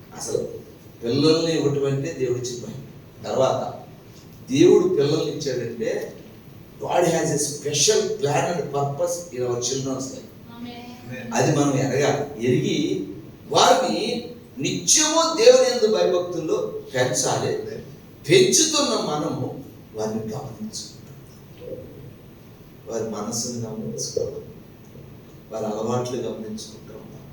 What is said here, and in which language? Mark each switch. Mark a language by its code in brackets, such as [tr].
[te] అసలు పిల్లల్ని ఇవ్వటం అంటే దేవుడిచ్చిన భాగ్యం. తర్వాత దేవుడు పిల్లల్ని ఇచ్చాడంటే [en] God has a special plan and purpose in our children's life. [te] అది మనం ఎరిగి వారిని నిత్యము దేవుని యందు భయభక్తుల్లో పెంచాలి. పెంచుతున్న మనము వారిని గమనించుకుంటాం, వారి మనసును గమనించుకోవాలి, వారి అలవాట్లు గమనించుకుంటాం.